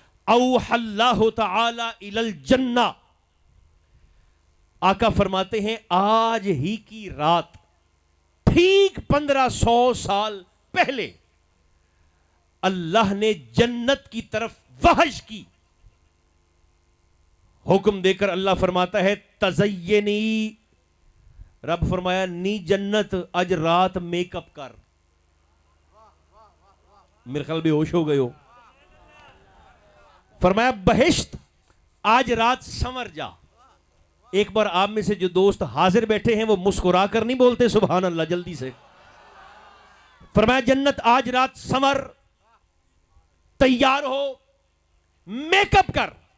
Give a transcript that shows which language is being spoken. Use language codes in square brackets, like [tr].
[ar] اوحى اللہ تعالی الی الجنہ، [ur] آقا فرماتے ہیں آج ہی کی رات ٹھیک 1500 سال پہلے اللہ نے جنت کی طرف وحش کی. حکم دے کر اللہ فرماتا ہے [pa] تزینی، رب فرمایا نی جنت اج رات میک اپ کر. [ur] میرے خیال بے ہوش ہو گئے ہو. فرمایا بہشت آج رات سنور جا. ایک بار آپ میں سے جو دوست حاضر بیٹھے ہیں وہ مسکرا کر نہیں بولتے سبحان اللہ جلدی سے. فرمایا جنت آج رات سنور، تیار ہو، میک اپ کر.